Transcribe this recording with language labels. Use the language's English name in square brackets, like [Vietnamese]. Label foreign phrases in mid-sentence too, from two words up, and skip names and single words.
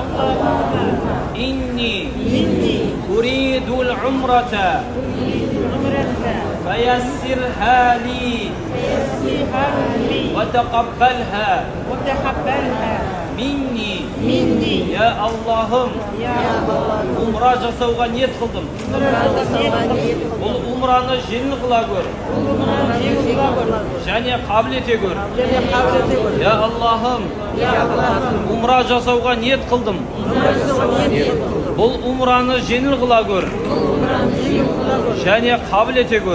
[Arabic] إني أريد العمرة فيسرها لي وتقبلها مني يا اللهم [Kazakh] umra жасауға ниет қылдым. Бұл умраны жеңіл қыла көр және қабыл ете көр. Я Аллахым, умра жасауға ниет қылдым. Бұл умраны жеңіл қыла көр және қабыл ете көр.